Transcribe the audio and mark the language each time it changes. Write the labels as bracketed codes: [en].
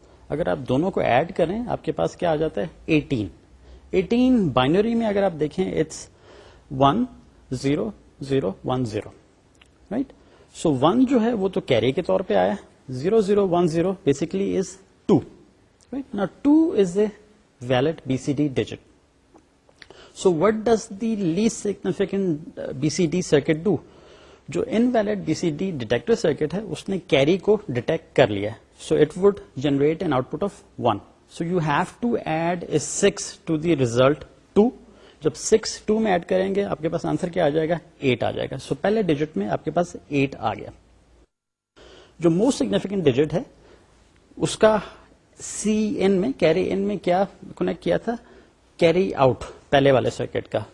[ur] اگر آپ دونوں کو ایڈ کریں آپ کے پاس کیا آ جاتا ہے؟ 18. 18 بائنری میں اگر آپ دیکھیں اٹس 1 0 0 1 0, رائٹ. سو 1 جو ہے وہ تو کیری کے طور پہ آیا, 0 0 1 0 بیسکلی از 2, رائٹ. [en] No 2 is a valid BCD digit. So what does the least significant BCD circuit do? [ur] جو invalid BCD detector circuit ہے اس نے کیری کو ڈیٹیکٹ کر لیا ہے, [en] so it would generate an output of 1. So you have to add a 6 to the result 2. [ur] جب 6 2 میں add کریں گے آپ کے پاس آنسر کیا آ جائے گا؟ 8 آ جائے گا. So پہلے ڈیجٹ میں آپ کے پاس 8 آ گیا. جو موسٹ سگنیفیکینٹ ڈیجٹ ہے اس کا CN میں, کیری ان میں کیا کنیکٹ کیا تھا؟ کیری آؤٹ پہلے والے سرکٹ کا.